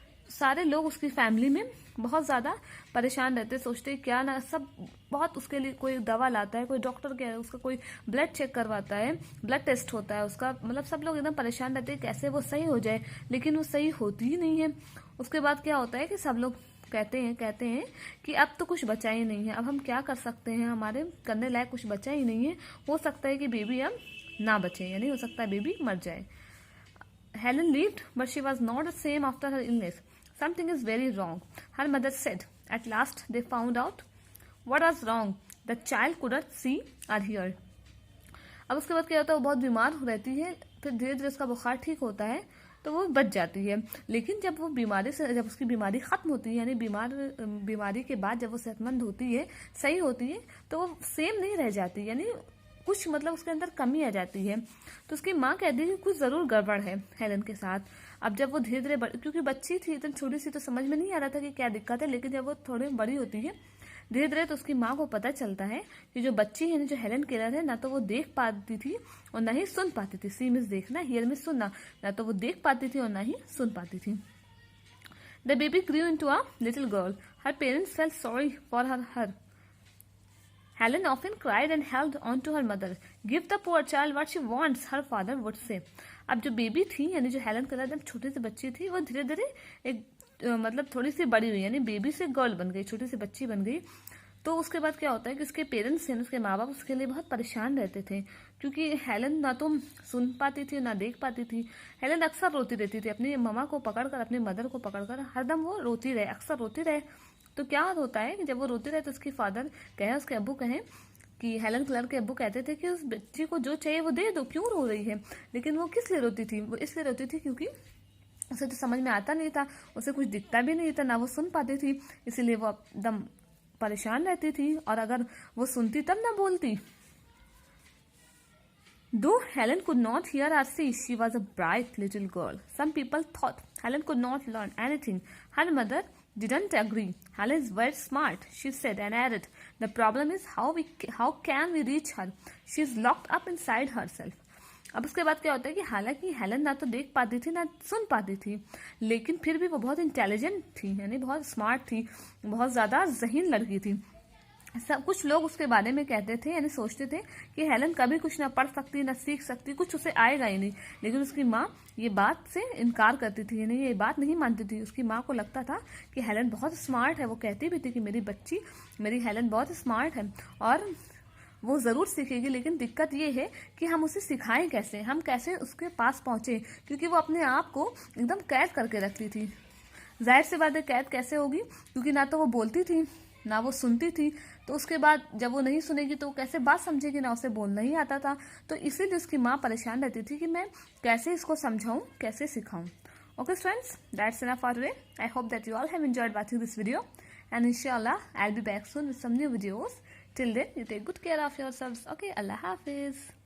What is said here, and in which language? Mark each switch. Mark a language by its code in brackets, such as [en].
[hi] सारे लोग उसकी फैमिली में बहुत ज़्यादा परेशान रहते, सोचते क्या ना, सब बहुत उसके लिए कोई दवा लाता है, कोई डॉक्टर क्या है, उसका कोई ब्लड चेक करवाता है, ब्लड टेस्ट होता है उसका, सब लोग एकदम परेशान रहते हैं कैसे वो सही हो जाए. लेकिन वो सही होती ही नहीं है. उसके बाद क्या होता है कि सब लोग कहते हैं कि अब तो कुछ बचा ही नहीं है, अब हम क्या कर सकते हैं, हमारे करने लायक कुछ बचा ही नहीं है. हो सकता है कि बेबी अब ना बचे, यानी हो सकता है बेबी मर जाए. [en] Helen lived, but she was not the same after her illness. Something is very wrong, her mother said. At last they found out what was wrong. The child couldn't see or hear. [hi] अब उसके बाद क्या होता है, वो बहुत बीमार रहती है. फिर धीरे धीरे उसका बुखार ठीक होता है तो वो बच जाती है. लेकिन जब उसकी बीमारी खत्म होती है, यानी बीमारी के बाद जब वो सेहतमंद होती है, सही होती है, तो वो सेम नहीं रह जाती, यानी कुछ उसके अंदर कमी आ जाती है. तो उसकी माँ कहती है कि कुछ ज़रूर गड़बड़ है हेलन के साथ. अब जब वो धीरे धीरे क्योंकि बच्ची थी इतनी छोटी सी, तो समझ में नहीं आ रहा था कि क्या दिक्कत है. लेकिन जब वो थोड़ी बड़ी होती है धीरे धीरे, तो उसकी माँ को पता चलता है कि जो बच्ची है, जो हेलन केलर है, ना तो वो देख पाती थी और ना ही सुन पाती थी. सी मीन्स देखना, हियर मीन्स सुनना. ना तो वो देख पाती थी और ना ही सुन पाती थी. [en] The baby grew into a little girl. Her parents felt sorry for her. Helen often cried and held on to her mother. Give the poor child what she wants, her father would say. [hi] अब जो baby थी, यानी जो Helen Keller जब छोटी सी बच्ची थी, वो धीरे धीरे एक थोड़ी सी बड़ी हुई, यानी बेबी से गर्ल बन गई, छोटी सी बच्ची बन गई. तो उसके बाद क्या होता है कि उसके पेरेंट्स हैं, उसके माँ बाप उसके लिए बहुत परेशान रहते थे, क्योंकि हेलन ना तो सुन पाती थी ना देख पाती थी. हेलन अक्सर रोती रहती थी, अपनी मम्मा को पकड़कर, अपनी मदर को पकड़कर हरदम वो रोती रहे, अक्सर रोती रहे. तो क्या होता है कि जब वो रोती रहे तो उसकी फादर कहे, उसके अब्बू कहें कि हेलन केलर के अब्बू कहते थे कि उस बच्ची को जो चाहिए वो दे दो, क्यों रो रही है. लेकिन वो किस लिए रोती थी? वो इसलिए रोती थी क्योंकि उसे तो समझ में आता नहीं था, उसे कुछ दिखता भी नहीं था, ना वो सुन पाती थी, इसीलिए वो एकदम परेशान रहती थी. और अगर वो सुनती तब ना बोलती. [en] Though Helen could not hear or see, she was a bright little girl. Some people thought Helen could not learn anything. Her mother didn't agree. Helen is very smart, she said, and added, "The problem is how can we reach her? She is locked up inside herself." [hi] अब उसके बाद क्या होता है कि हालांकि Helen ना तो देख पाती थी ना सुन पाती थी, लेकिन फिर भी वो बहुत इंटेलिजेंट थी, यानी बहुत स्मार्ट थी, बहुत ज़्यादा ज़हीन लड़की थी. सब कुछ लोग उसके बारे में कहते थे, यानी सोचते थे कि हेलन कभी कुछ ना पढ़ सकती, ना सीख सकती, कुछ उसे आएगा ही नहीं. लेकिन उसकी माँ ये बात से इनकार करती थी, यानी ये बात नहीं मानती थी. उसकी माँ को लगता था कि हेलन बहुत स्मार्ट है. वो कहती भी थी कि मेरी हेलन बहुत स्मार्ट है और वो ज़रूर सीखेगी. लेकिन दिक्कत ये है कि हम उसे सिखाएं कैसे, हम कैसे उसके पास पहुँचे, क्योंकि वो अपने आप को एकदम कैद करके रखती थी. जाहिर सी बात है, कैद कैसे होगी, क्योंकि ना तो वो बोलती थी ना वो सुनती थी. तो उसके बाद जब वो नहीं सुनेगी तो कैसे बात समझेगी, ना उसे बोलना ही आता था. तो इसीलिए उसकी माँ परेशान रहती थी कि मैं कैसे इसको समझाऊं, कैसे सिखाऊं. [en] Okay friends, that's enough for today. I hope that you all have enjoyed watching this video. and inshallah I'll be back soon with some new videos. Till then, you take good care of yourselves. Okay, Allah Hafiz.